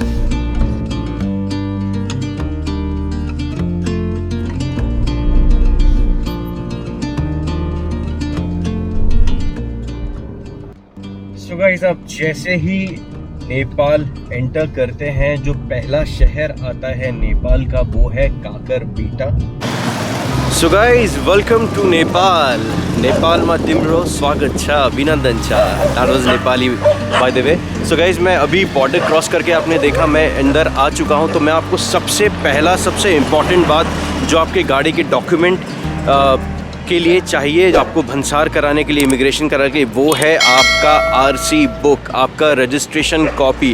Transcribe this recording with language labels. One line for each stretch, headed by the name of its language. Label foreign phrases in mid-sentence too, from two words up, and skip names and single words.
English: so guys,
Hindi: अब जैसे ही नेपाल एंटर करते हैं, जो पहला शहर आता है नेपाल का वो है काकरबिटा।
English: so guys, welcome to Nepal.
Nepali: नेपालमा तिम्रो स्वागत छ, अभिनन्दन छ।
English: that was Nepali by the way. so guys,
Hindi: मैं अभी
English: border cross
Hindi: करके आपने देखा मैं अंदर आ चुका हूं। तो मैं आपको सबसे इम्पॉर्टेंट बात जो आपके गाड़ी के डॉक्यूमेंट के लिए चाहिए, जो आपको भंसार कराने के लिए, इमिग्रेशन कराने के लिए, वो है आपका
English: RC book,
Hindi: आपका
English: registration copy.